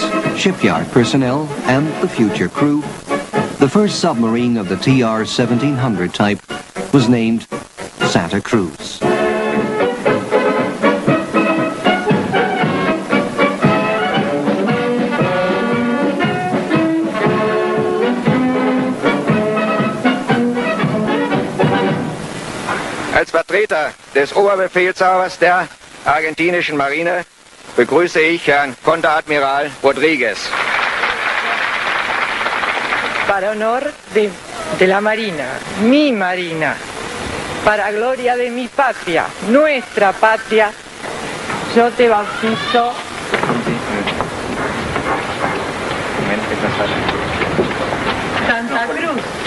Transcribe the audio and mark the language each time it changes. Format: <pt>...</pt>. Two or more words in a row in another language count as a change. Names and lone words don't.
<en>shipyard personnel, and the future crew, the first submarine of the TR 1700 type was named Santa Cruz.</en> <de>Als Vertreter des Oberbefehlshabers der argentinischen Marine begrüße ich Herrn Konteradmiral Rodríguez.</de> <es>Para honor de la Marina, mi Marina, para gloria de mi patria, nuestra patria, yo te bautizo. Santa Cruz.</es>